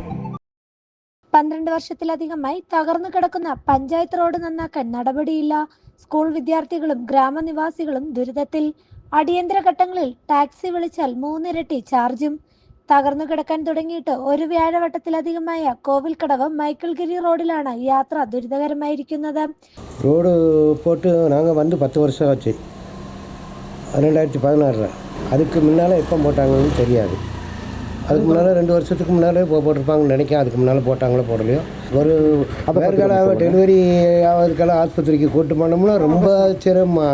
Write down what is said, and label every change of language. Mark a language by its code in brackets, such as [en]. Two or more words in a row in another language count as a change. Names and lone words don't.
[ml] 12 വർഷത്തിലധികമായി തകർന്നു കിടക്കുന്ന പഞ്ചായത്ത് റോഡ് നന്നാക്കാൻ നടപടിയില്ല. സ്കൂൾ വിദ്യാർത്ഥികളും ഗ്രാമനിവാസികളും ദുരിതത്തിൽ. അടിയന്തര ഘട്ടങ്ങളിൽ ടാക്സി വിളിച്ചാൽ 3 ഇരട്ടി ചാർജും. തകർന്നു കിടക്കാൻ തുടങ്ങിയിട്ട് ഒരു വ്യാഴവട്ടത്തിലധികമായ കോവിൽക്കടവ് മൈക്കിൾഗിരി റോഡിലാണ് യാത്ര ദുരിതകരമായിരിക്കുന്നത്. [ta] ரோடு போட்டு நாங்கள் வந்து 10 வருஷம் ஆச்சு, 2016. அதுக்கு முன்னால் எப்போ போட்டாங்கன்னு தெரியாது. அதுக்கு முன்னால் 2 வருஷத்துக்கு முன்னாலே போட்டிருப்பாங்கன்னு நினைக்கிறேன். அதுக்கு முன்னால் போட்டாங்களோ போடலையோ. ஒரு வேறுகால டெலிவரி ஆகிறதுக்கெல்லாம் ஆஸ்பத்திரிக்கு கூட்டு போனோம்னா ரொம்ப சிரமம்.